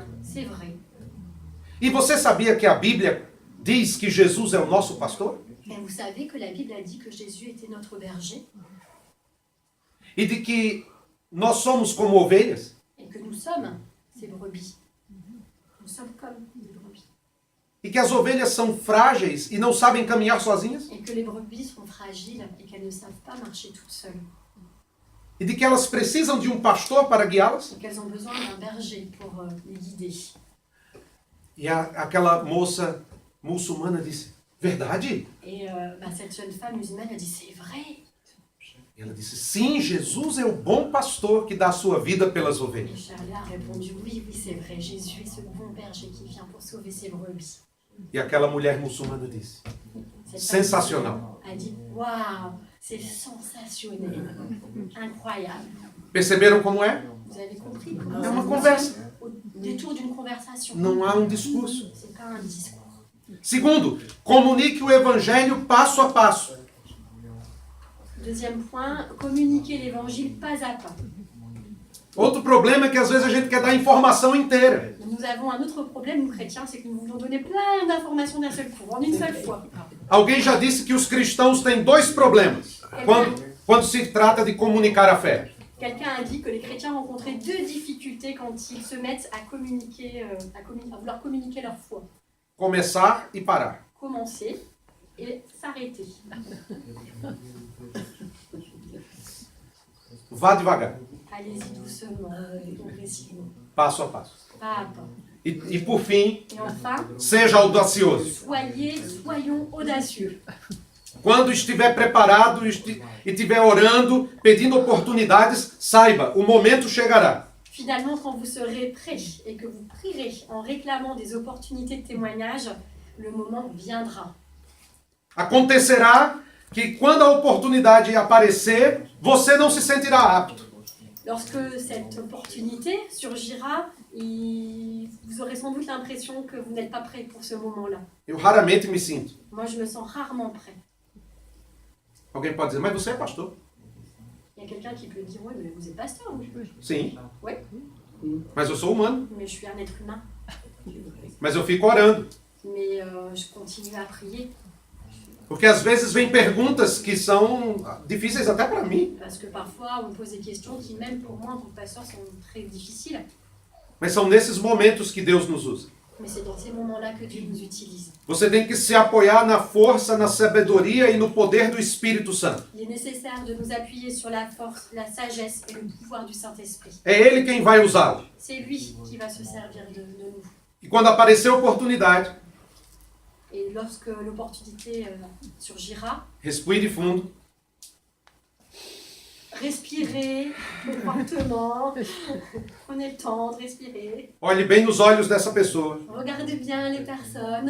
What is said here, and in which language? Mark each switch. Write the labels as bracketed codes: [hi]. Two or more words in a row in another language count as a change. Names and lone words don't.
[fr] c'est vrai. [pt] E você sabia que a Bíblia diz que Jesus é o nosso pastor? [fr] Mais vous savez que la Bible a dit que Jésus était notre berger [pt] E de que nós somos como ovelhas? [fr] et que nous sommes ses brebis. Nous sommes comme des brebis. [pt] E que as ovelhas são frágeis e não sabem caminhar sozinhas? [fr] Et que les brebis sont fragiles et qu'elles ne savent pas marcher toutes seules. [pt] E de que elas precisam de um pastor para guiá-las? [fr] Et qu'elles ont besoin d'un berger pour les guider. [pt] E aquela moça muçulmana disse, verdade? [fr] Et cette jeune femme musulmane a dit, c'est vrai. [pt] E ela disse, sim, Jesus é o bom pastor que dá a sua vida pelas [fr] Et [pt] ovelhas. [fr] Charlie a répondu, oui, oui, c'est vrai. Jésus est ce bon berger qui vient pour sauver ses brebis. [pt] E aquela mulher muçulmana disse, [fr] Cette [pt] sensacional. [fr] femme a dit, waouh, c'est sensationnel, incroyable. [pt] Perceberam como é? [fr] Vous avez compris? [pt] É uma conversa. [fr] Au détour d'une conversation. [pt] Não há um discurso. [fr] C'est pas un discours. [pt] Segundo, comunique o evangelho passo a passo. [fr] Deuxième point, communiquer l'évangile pas à pas. [pt] Outro problema é que às vezes a gente quer dar a informação inteira. [fr] Nous avons un autre problème, nous chrétiens, c'est que nous voulons donner plein d'informations d'un seul coup, en une seule fois. [pt] Alguém já disse que os cristãos têm dois problemas quando se trata de comunicar a fé. [fr] Quelqu'un a dit que les chrétiens rencontraient deux difficultés quand ils se mettent à communiquer, à vouloir communiquer leur foi. [pt] Começar e parar. [fr] Commencer et s'arrêter. [pt] Vá devagar, [fr] Allez-y doucement, progressivement, [pt] passo a passo. [fr] pas à pas. [pt] E por fim, [fr] Et enfin, [pt] seja audacioso. [fr] soyons audacieux. [pt] Quando estiver preparado e estiver orando, pedindo oportunidades, saiba, o momento chegará. [fr] Finalement, quand vous serez prêts et que vous prierez en réclamant des opportunités de témoignage, le moment viendra. [pt] Acontecerá que quando a oportunidade aparecer, você não se sentirá apto. [fr] Lorsque cette opportunité surgira, vous aurez sans doute l'impression que vous n'êtes pas prêt pour ce moment-là. [pt] Eu raramente me sinto. [fr] Moi, je me sens rarement prêt. [pt] Alguém pode dizer, mas você é pastor? [fr] Il y a quelqu'un qui peut dire, oui, mais vous êtes pasteur, oui. [pt] Sim. [fr] Oui, [pt] Mas eu sou humano. [fr] mais je suis un être humain. [pt] Mas eu fico orando. [fr] Mais je continue à prier. [pt] Porque às vezes vem perguntas que são difíceis até para mim. [fr] Parce que parfois, on me pose des questions qui, même pour moi, en tant que pasteur, sont très difficiles. [pt] Mas são nesses momentos que Deus nos usa. [fr] Mais c'est dans ces moments-là que Dieu nous utilise. [pt] Você tem que se apoiar na força, na sabedoria e no poder do Espírito Santo. [fr] Il est nécessaire de nous appuyer sur la force, la sagesse et le pouvoir du Saint-Esprit. [pt] É Ele quem vai usá-lo. [fr] C'est lui qui va se servir de nous. [pt] E quando aparecer a oportunidade, [fr] Et lorsque l'opportunité surgira, [pt] respire fundo, [fr] respirez fortement, prenez le temps de respirer, [pt] olhe bem nos olhos dessa pessoa [fr] regardez bien les personnes,